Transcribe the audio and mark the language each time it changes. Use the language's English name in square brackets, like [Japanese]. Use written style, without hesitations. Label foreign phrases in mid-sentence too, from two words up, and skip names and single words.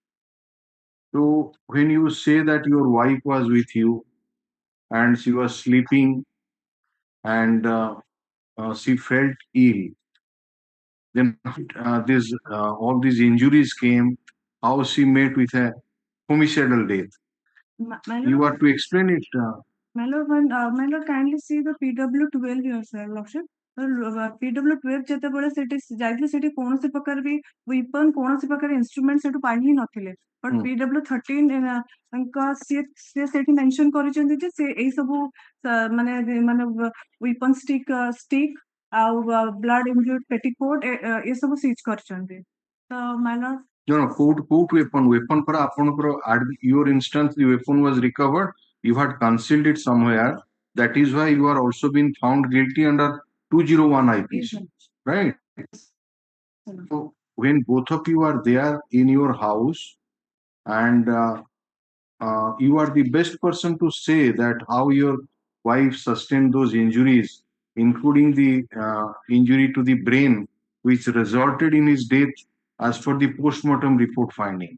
[English] So when you say that your wife was with you and she was sleeping and she felt ill, then all these injuries came, how she met with a homicidal death. You are to explain it. My lord, kindly see the PW12 here, sir, lordship. [Odia] PW12 ଯେତେବେଳେ ସେଠି ଯାଇଥିଲେ ସେଠି କୌଣସି ପ୍ରକାର ବି weapon କୌଣସି ପ୍ରକାର instrument ସେଠୁ ପାଇ ହିଁ ନଥିଲେ, but PW13 ସେ ସେଠି mention କରିଛନ୍ତି ଯେ ସେ ଏଇ ସବୁ ମାନେ [English] weapon stick [Odia] ଆଉ [English] blood injured petticoat [Odia] ଏ ସବୁ siege କରିଛନ୍ତି. [English] ତ my lord, No, court weapon for your instance, the weapon was recovered. You had concealed it somewhere. That is why you are also been found guilty under 201 IPC, right? So when both of you are there in your house, and you are the best person to say that how your wife sustained those injuries, including the injury to the brain, which resulted in his death as per the postmortem report finding.